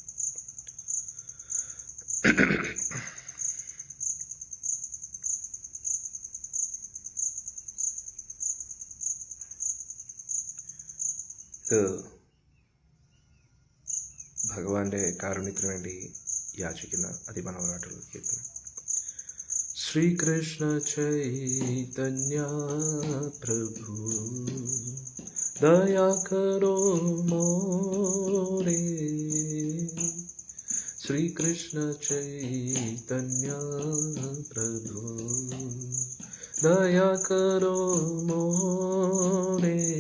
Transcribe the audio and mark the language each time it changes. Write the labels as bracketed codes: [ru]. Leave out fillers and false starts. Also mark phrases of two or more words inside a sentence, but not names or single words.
[ml] ഇത് ഭഗവാന്റെ കാരുണ്യത്തിന് വേണ്ടി യാചിക്കുന്ന അതിമനോഹരമായിട്ടുള്ള കീർത്തനം. [bn] শ্রীকৃষ্ণ চৈতন্য প্রভু দয়া করো মোরে, শ্রী কৃষ্ণ চৈতন্য প্রভু দয়া করো মোরে,